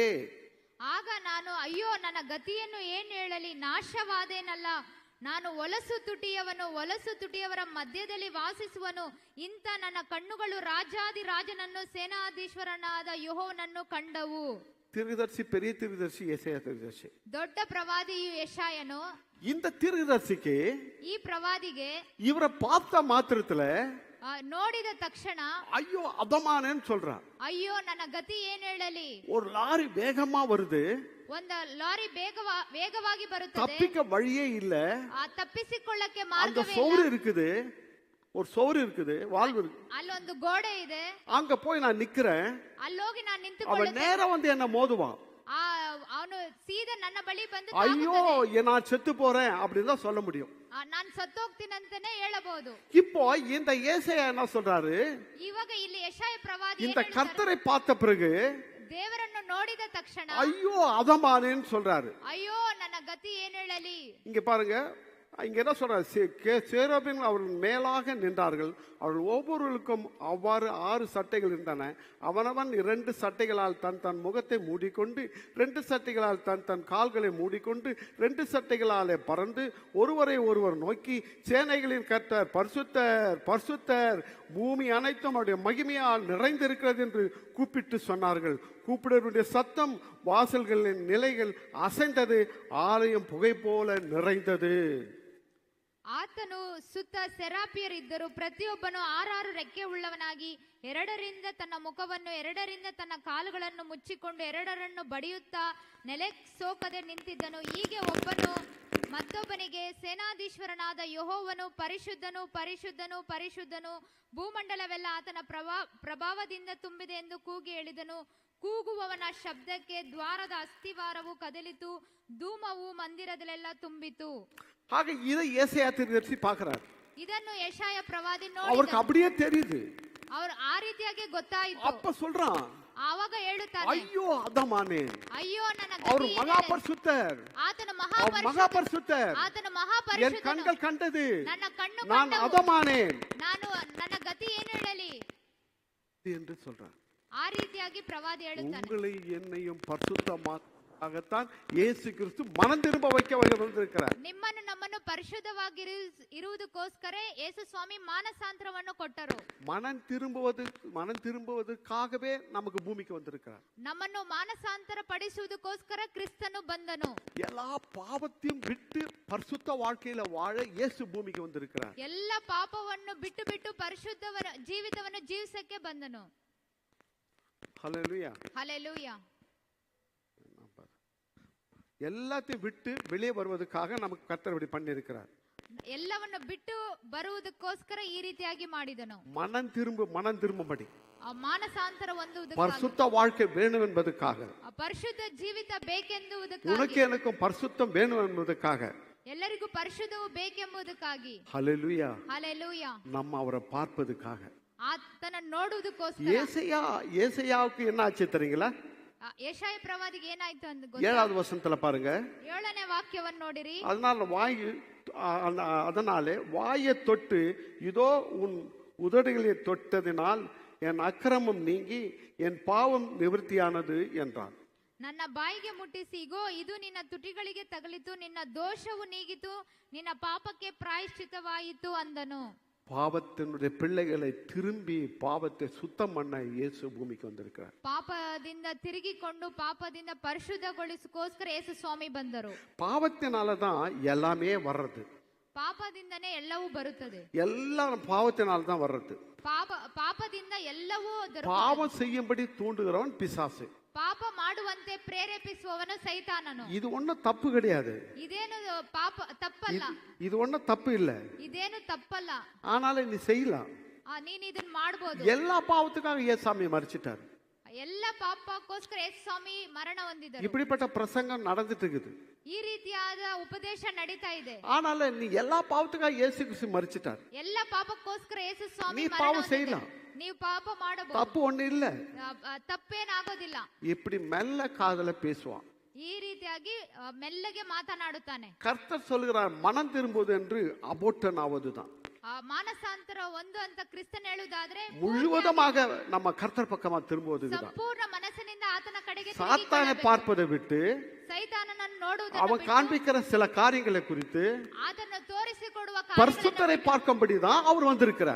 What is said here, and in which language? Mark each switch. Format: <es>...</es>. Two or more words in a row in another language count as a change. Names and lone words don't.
<kn>ಆಗ ನಾನು ಅಯ್ಯೋ ನನ್ನ ಗತಿಯನ್ನು ಏನು ಹೇಳಲಿ, ನಾಶವಾದೇನಲ್ಲ, ನಾನು ಹೊಲಸು ತುಟಿಯವರ ಮಧ್ಯದಲ್ಲಿ ವಾಸಿಸುವನು, ಇಂಥ ನನ್ನ ಕಣ್ಣುಗಳು ರಾಜಾದಿ ರಾಜನನ್ನು ಸೇನಾಧೀಶ್ವರನಾದ ಯೆಹೋವನನ್ನು ಕಂಡವು.</kn> <ta>தீர்க்கதரிசி, பெரிய தீர்க்கதரிசி ஏசாயா தீர்க்கதரிசி.</ta> <kn>ದೊಡ್ಡ ಪ್ರವಾದಿಯು ಯೆಶಾಯನು.</kn> <ta>இந்த தீர்க்கதரிசிக்கு,</ta> <kn>ಈ ಪ್ರವಾದಿಗೆ</kn> <ta>இவரை பார்த்த மாத்திரத்துல</ta> <kn>ನೋಡಿದ ತಕ್ಷಣ</kn> <ta>ஐயோ அதமானேன்னு சொல்றான்.</ta> <kn>ಅಯ್ಯೋ ನನ್ನ ಗತಿ ಏನ್ ಹೇಳಲಿ.</kn> <ta>ஒரு லாரி வேகமா வருது.</ta> <kn>ಒಂದು ಲಾರಿ ವೇಗವಾಗಿ ಬರುತ್ತದೆ,</kn> <ta>தப்பிக்க வழியே இல்ல.</ta> <kn>ತಪ್ಪಿಸಿಕೊಳ್ಳಕ್ಕೆ</kn> <ta>அந்த</ta> <kn>ಮಾರ್ಗವೇ</kn> <ta>சோறு</ta> <kn>ಇಲ್ಲ.</kn> <ta>இருக்குது, ஒரு சோறு இருக்குது, வால்வு இருக்கு.</ta> <kn>ಅಲ್ಲೊಂದು ಗೋಡೆ ಇದೆ,</kn> <ta>அங்க போய் நான் நிக்கிறேன்.</ta> <kn>ಅಲ್ಲೋಗಿ ನಾನು</kn> <ta>அவன்</ta> <kn>ನಿಂತುಕೊಳ್ಳುತ್ತೇನೆ.</kn> <ta>நேரா வந்து என்ன மோதுவான்.</ta> <kn>ಅವನು ಸೀದಾ ನನ್ನ ಬಳಿ ಬಂದು</kn> <ta>ஐயோ நான் செத்து போறேன் அப்படின்னு தான் சொல்ல முடியும்.</ta> <kn>ನಾನು ಸತ್ತೋಗ್ತೀನಂತಾನೆ ಹೇಳಬಹುದು.</kn> <ta>இப்போ இந்த ஏசாயா என்ன சொல்றாரு,</ta> <kn>ಇವಾಗ ಇಲ್ಲಿ ಯೆಶಾಯ ಪ್ರವಾದಿ</kn> <ta>இந்த கர்த்தரை பார்த்த பிறகு</ta> <kn>ದೇವರನ್ನು ನೋಡಿದ ತಕ್ಷಣ</kn> <ta>ஐயோ அதமானேன்னு சொல்றாரு.</ta> <kn>ಅಯ್ಯೋ ನನ್ನ ಗತಿ ಏನ್ ಹೇಳಲಿ.</kn> <ta>இங்க பாருங்க, இங்க என்ன சொல்றாரு, சேரோபின் அவர்கள் மேலாக நின்றார்கள், அவர்கள் ஒவ்வொருவருக்கும் அவ்வாறு 6 சட்டைகள் இருந்தன. அவனவன் 2 சட்டைகளால் தன் முகத்தை மூடிக்கொண்டு, 2 சட்டைகளால் தன் கால்களை மூடிக்கொண்டு, 2 சட்டைகளாலே பறந்து ஒருவரை ஒருவர் நோக்கி, சேனைகளின் கர்த்தர் பரிசுத்தர் பரிசுத்தர், பூமி அனைத்தும் அவருடைய மகிமையால் நிறைந்திருக்கிறது என்று கூப்பிட்டு சொன்னார்கள். கூப்பிடுவருடைய சத்தம், வாசல்களின் நிலைகள் அசைந்தது, ஆலயம் புகை போல நிறைந்தது.</ta> <kn>ಆತನು ಸುತ್ತ ಸೆರಾಪಿಯರಿದ್ದರು, ಪ್ರತಿಯೊಬ್ಬನು 6 ರೆಕ್ಕೆ ಉಳ್ಳವನಾಗಿ 2ರಿಂದ ತನ್ನ ಮುಖವನ್ನು 2ರಿಂದ ತನ್ನ ಕಾಲುಗಳನ್ನು ಮುಚ್ಚಿಕೊಂಡು 2ರನ್ನು ಬಡಿಯುತ್ತಾ ನೆಲೆ ಸೋಕದೆ ನಿಂತಿದ್ದನು. ಹೀಗೆ ಒಬ್ಬನು ಮತ್ತೊಬ್ಬನಿಗೆ, ಸೇನಾಧೀಶ್ವರನಾದ ಯೆಹೋವನು ಪರಿಶುದ್ಧನು ಪರಿಶುದ್ಧನು ಪರಿಶುದ್ಧನು, ಭೂಮಂಡಲವೆಲ್ಲ ಆತನ ಪ್ರಭಾವದಿಂದ ತುಂಬಿದೆ ಎಂದು ಕೂಗಿ ಹೇಳಿದನು. ಕೂಗುವವನ ಶಬ್ದಕ್ಕೆ ದ್ವಾರದ ಅಸ್ಥಿವಾರವು ಕದಲಿತು, ಧೂಮವು ಮಂದಿರದಲ್ಲೆಲ್ಲ ತುಂಬಿತು.</kn> <ta>ஆக இதை ஏசாயா தீர்க்கதரிசி பார்க்கிறார்.</ta> <kn>ಇದನ್ನು ಯೆಶಾಯ ಪ್ರವಾದಿ</kn> <ta>அவருக்கு</ta> <kn>ನೋಡಿದನು.</kn> <ta>அப்படியே தெரியுது.</ta> <kn>ಅವರು ಆ ರೀತಿಯಾಗಿ ಗೊತ್ತಾಯಿತು.</kn> <ta>அப்ப சொல்றான்,</ta> <kn>ಆವಾಗ ಹೇಳುತ್ತಾನೆ,</kn> <ta>ஐயோ அதமானே,</ta> <kn>ಅಯ್ಯೋ ನನ್ನ</kn> <ta>அவர்</ta> <kn>ಗತಿ ಏನೆಂದರೆ,</kn> <ta>மகாபரிசுத்தர்,</ta> <kn>ಆತನ</kn> <ta>அவர் மகாபரிசுத்தர்,</ta> <kn>ಆತನ</kn> <ta>என்</ta> <kn>ಮಹಾಪರಿಶುದ್ಧನು,</kn> <ta>கண்கள் கண்டது,</ta> <kn>ನನ್ನ ಕಣ್ಣು</kn> <ta>நான்</ta> <kn>ಕಂಡವು,</kn> <ta>அதமானேன்</ta> <kn>ನಾನು ನನ್ನ ಗತಿ ಏನು ಹೇಳಲಿ</kn> <ta>என்று சொல்றார்.</ta> <kn>ಆ ರೀತಿಯಾಗಿ ಪ್ರವಾದಿ ಹೇಳುತ್ತಾನೆ.</kn> <ta>உங்களை என்னையும் பரிசுத்தமாகத்தான் இயேசு கிறிஸ்து மனம் திரும்ப வைக்க வந்திருக்கிறார்.</ta> <kn>ನಿಮ್ಮನ್ನು ನಮ್ಮನ್ನು ಪರಿಶುದ್ಧವಾಗಿ ಇರುವುದಕ್ಕೋಸ್ಕರ ಯೇಸು ಸ್ವಾಮಿ ಮಾನಸಾಂತರವನ್ನು ಕೊಟ್ಟರು.</kn> <ta>மனம் திரும்புவதற்காகவே நமக்கு பூமிக்கு வந்திருக்கிறார்.</ta> <kn>ನಮ್ಮನ್ನು ಮಾನಸಾಂತರ ಪಡಿಸುವುದಕ್ಕೋಸ್ಕರ ಕ್ರಿಸ್ತನು ಬಂದನು.</kn> <ta>எல்லா பாவத்தையும் விட்டு பரிசுத்த வாழ்க்கையில வாழ இயேசு பூமிக்கு வந்திருக்கிறார்.</ta> <kn>ಎಲ್ಲ ಪಾಪವನ್ನು ಬಿಟ್ಟು ಬಿಟ್ಟು ಪರಿಶುದ್ಧವರ ಜೀವಿತವನ್ನು ಜೀವಿಸಕ್ಕೆ ಬಂದನು.</kn> <ta>ஹல்லேலூயா.</ta> <kn>ಹಲ್ಲೆಲೂಯಾ.</kn> <ta>எல்லாத்தையும் விட்டு வெளியே வருவதற்காக நமக்கு கர்த்தர் இப்படி பண்ணி இருக்கிறார்.</ta> <kn>ಎಲ್ಲವನ್ನು ಬಿಟ್ಟು ಬರುವುದಕ್ಕೋಸ್ಕರ ಈ ರೀತಿಯಾಗಿ ಮಾಡಿದನು.</kn> <ta>மனம் திரும்பும்படி</ta> <kn>ಮಾನಸಾಂತರ ಹೊಂದುವುದಕ್ಕಾಗಿ,</kn> <ta>பரிசுத்த வாழ்க்கை வேணும் என்பதற்காக,</ta> <kn>ಪರಿಶುದ್ಧ ಜೀವಿತ ಬೇಕೆಂಬುದಕ್ಕಾಗಿ,</kn> <ta>உனக்கு எனக்கும் பரிசுத்தம் வேணும் என்பதற்காக,</ta> <kn>ಎಲ್ಲರಿಗೂ ಪರಿಶುದ್ಧವು ಬೇಕೆಂಬುದಕ್ಕಾಗಿ,</kn> <ta>ஹல்லேலூயா,</ta> <kn>ಹಲ್ಲೆಲೂಯಾ,</kn> <ta>நம்ம அவரை பார்ப்பதற்காக.</ta> <kn>ಆತನ ನೋಡುವುದಕ್ಕೋಸ್ಕರ.</kn> <ta>ஏசாயாவுக்கு என்ன ஆச்சு தெரியுங்களா?</ta> <kn>ಯೆಶಾಯ ಪ್ರವಾದಿಗೆ ಏನಾಯ್ತು ಅಂತ</kn> <ta>7வது வசனத்துல பாருங்க.</ta> <kn>7ನೇ ವಾಕ್ಯವನ್ನು ನೋಡಿರಿ.</kn> <ta>அதனாலே வாயை தொட்டு, இதோ உன் உதடுகளை தொட்டதினால் என் அக்கிரமம் நீங்கி என் பாவம் நிவர்த்தியானது என்றான்.</ta> <kn>ನನ್ನ ಬಾಯಿಗೆ ಮುಟ್ಟಿಸಿ, ಇಗೋ ಇದು ನಿನ್ನ ತುಟಿಗಳಿಗೆ ತಗಲಿತು, ನಿನ್ನ ದೋಷವು ನೀಗಿತು, ನಿನ್ನ ಪಾಪಕ್ಕೆ ಪ್ರಾಯಶ್ಚಿತವಾಯಿತು ಅಂದನು.</kn> <ta>பாவத்தினுடைய பிள்ளைகளை திரும்பி பாவத்தை சுத்தம் பண்ண இயேசு பூமிக்கு வந்திருக்கிறார்.</ta> <kn>ಪಾಪದಿಂದ ತಿರುಗಿಕೊಂಡು ಪಾಪದಿಂದ ಪರಿಶುದ್ಧಗೊಳಿಸೋಸ್ಕರ ಯೇಸು ಸ್ವಾಮಿ ಬಂದರು.</kn> <ta>பாவத்தினால தான் எல்லாமே வர்றது.</ta> <kn>ಪಾಪದಿಂದನೇ ಎಲ್ಲವೂ ಬರುತ್ತದೆ.</kn> <ta>எல்லாம் பாவத்தினால தான் வர்றது.</ta> <kn>ಪಾಪದಿಂದ ಎಲ್ಲವೂ</kn> <ta>பாவம் செய்யும்படி தூண்டுகிறவன் பிசாசு.</ta> <kn>ಪಾಪ ಮಾಡುವಂತೆ ಪ್ರೇರೇಪಿಸುವವನು ಸೈತಾನನು.</kn> <ta>இது ஒண்ணும் தப்பு கிடையாது.</ta> <kn>ಇದೇನು ಪಾಪ ತಪ್ಪಲ್ಲ.</kn> <ta>இது ஒண்ணும் தப்பு இல்ல.</ta> <kn>ಇದೇನು ತಪ್ಪಲ್ಲ.</kn> <ta>ஆனாலும் நீ செய்யலாம்.</ta> <kn>ನೀನು ಇದನ್ನ ಮಾಡಬಹುದು.</kn> <ta>எல்லா பாவத்துக்காக இயேசுசாமி மரிச்சிட்டார்.</ta> <kn>ಎಲ್ಲ ಪಾಪಕ್ಕೋಸ್ಕರ ಯೇಸು ಸ್ವಾಮಿ ಮರಣ ಹೊಂದಿದರು.</kn> <ta>இப்படிப்பட்ட பிரசங்கம் நடந்துட்டு இருக்குது.</ta> <kn>ಈ ರೀತಿಯಾದ ಉಪದೇಶ ನಡೀತಾ ಇದೆ.</kn> <ta>ஆனாலும் நீ எல்லா பாவத்துக்காக இயேசு கிறிஸ்து மரிச்சிட்டார்.</ta> <kn>ಎಲ್ಲ ಪಾಪಕ್ಕೋಸ್ಕರ ಯೇಸು ಸ್ವಾಮಿ</kn> <ta>நீ</ta> <kn>ಮರಣ</kn> <ta>பாவம்</ta> <kn>ಹೊಂದಿದರು.</kn> <ta>செய்யலாம்.</ta> <kn>ನೀವು ಪಾಪ ಮಾಡಬಹುದು.</kn> <ta>தப்பு ஒண்ணு இல்ல.</ta> <kn>ತಪ್ಪೇನಾಗೋದಿಲ್ಲ.</kn> <ta>இப்படி மெல்ல காதல பேசுவான்.</ta> <kn>ಈ ರೀತಿಯಾಗಿ ಮೆಲ್ಲಗೆ ಮಾತನಾಡುತ್ತಾನೆ.</kn> <ta>கர்த்தர் சொல்கிறார், மனம் திரும்புவது என்று அபோட்டன் ஆவதுதான்.</ta> <kn>ಮಾನಸಾಂತರ ಒಂದು ಅಂತ ಕ್ರಿಸ್ತನ್ ಹೇಳುವುದಾದ್ರೆ</kn> <ta>முழுவதுமாக நம்ம கர்த்தர் பக்கமா திரும்புவதுதான்.</ta> <kn>ಸಂಪೂರ್ಣ ಮನಸ್ಸಿನಿಂದ ಆತನ ಕಡೆಗೆ</kn> <ta>சாத்தானை பார்ப்பதை விட்டு</ta> <kn>ಸೈತಾನನನ್ನು ನೋಡುವುದನ್ನು</kn> <ta>அவன் காண்பிக்கிற சில காரியங்களை குறித்து</ta> <kn>ಆತನು ತೋರಿಸಿಕೊಡುವ</kn> <ta>பரிசுத்தரை பார்க்கும்படிதான் அவர் வந்திருக்கிறார்.</ta>